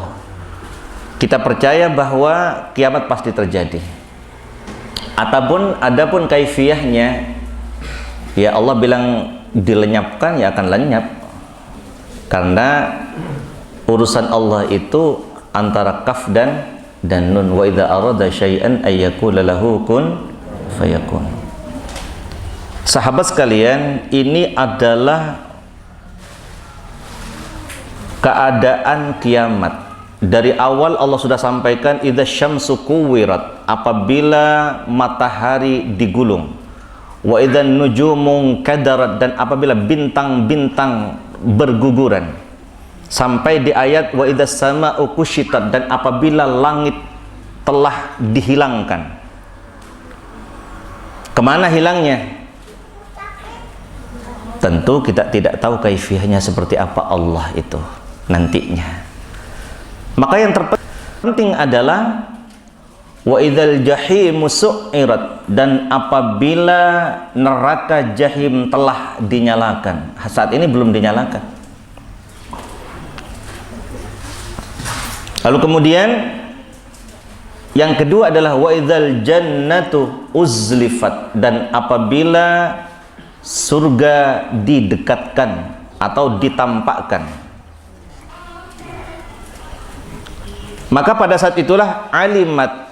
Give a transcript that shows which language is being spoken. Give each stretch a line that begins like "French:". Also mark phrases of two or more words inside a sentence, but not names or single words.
Indonesian: Kita percaya bahwa kiamat pasti terjadi. Adapun kaifiyahnya, ya Allah bilang dilenyapkan, ya akan lenyap, karena urusan Allah itu antara kaf dan nun.
Arabic: وإذا أراد شيئا أن يقول له كن فيكون.
Indonesian: Sahabat sekalian, ini adalah keadaan kiamat. Dari awal Allah sudah sampaikan
Arabic: إذا الشمس كورت,
Indonesian: apabila matahari digulung,
Arabic: وإذا النجوم انكدرت,
Indonesian: dan apabila bintang-bintang berguguran, sampai di ayat
Arabic: وإذا السماء كشطت,
Indonesian: dan apabila langit telah dihilangkan. Kemana hilangnya? Tentu kita tidak tahu kaifiyahnya seperti apa Allah itu nantinya. Maka yang terpenting adalah
Arabic: وإذا الجحيم سعرت,
Indonesian: dan apabila neraka jahim telah dinyalakan. Saat ini belum dinyalakan. Lalu kemudian Yang kedua adalah
Arabic: وإذا الجنة أزلفت,
Indonesian: dan apabila surga didekatkan atau ditampakkan, maka pada saat itulah alimat.